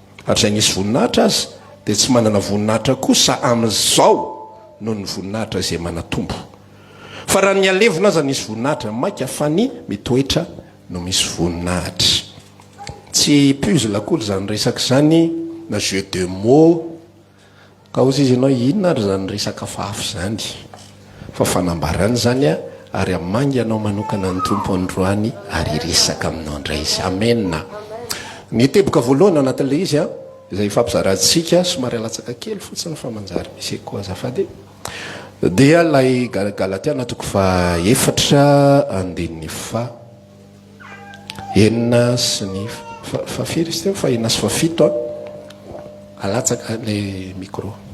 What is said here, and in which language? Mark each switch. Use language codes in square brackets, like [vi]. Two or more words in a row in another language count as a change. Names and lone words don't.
[mg] ary zay nisy voninahitra azy dia tsy manana voninahitra kosa amin'izao no ny voninahitra izay manatombo. Fa raha ny alevina aza nisy voninahitra maika fa ny mitoetra no misy voninahitra. Tsy puzzle akory zany resaka zany na [fr] jeu de mots [mg] ka ozy izy ianao inona ary zany resaka fafy zany fa fanambarany zany a ary amangy anao manokana ny tompo androany ary resaka aminao ndray izy. Amen. Ny teboka voalohany anatin'ilay izy a izay fampizarantsika somary alatsaka kely fotsiny fa manjary misy koa azafady dia lay Galatiana toko fa 4:4 enina sy ny fa firy izy teo fa enina sy fa fito alatsaka le micro.